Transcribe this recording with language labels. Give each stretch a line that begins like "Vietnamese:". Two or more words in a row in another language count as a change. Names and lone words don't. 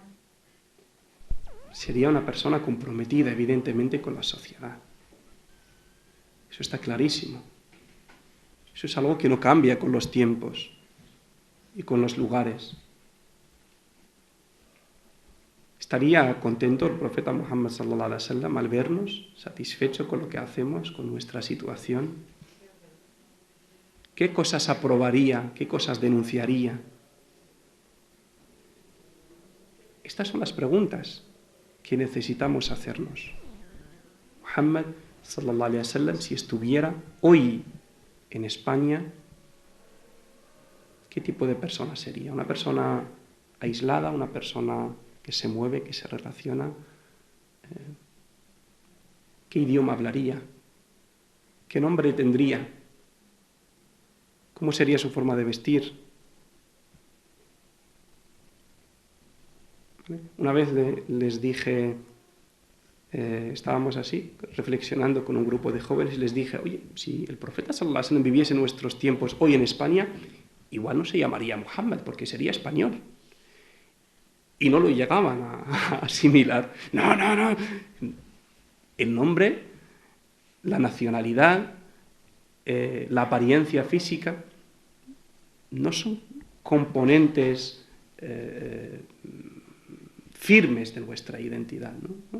Spanish: Sería una persona comprometida, evidentemente, con la sociedad. Eso está clarísimo. Eso es algo que no cambia con los tiempos y con los lugares. ¿Estaría contento el profeta Muhammad
Arabic: صلى الله عليه وسلم
Spanish: al vernos, satisfecho con lo que hacemos, con nuestra situación? ¿Qué cosas aprobaría? ¿Qué cosas denunciaría? Estas son las preguntas que necesitamos hacernos.
Arabic: Muhammad صلى الله عليه وسلم,
Spanish: si estuviera hoy en España, ¿qué tipo de persona sería? ¿Una persona aislada? ¿Una persona que se mueve, que se relaciona? ¿Qué idioma hablaría? ¿Qué nombre tendría? ¿Cómo sería su forma de vestir? Una vez les dije, estábamos así, reflexionando con un grupo de jóvenes, y les dije, oye, si el profeta
Arabic: صلى الله عليه وسلم
Spanish: viviese en nuestros tiempos hoy en España, igual no se llamaría Muhammad, porque sería español. Y no lo llegaban a asimilar. No. El nombre, la nacionalidad, la apariencia física, no son componentes firmes de nuestra identidad, ¿no?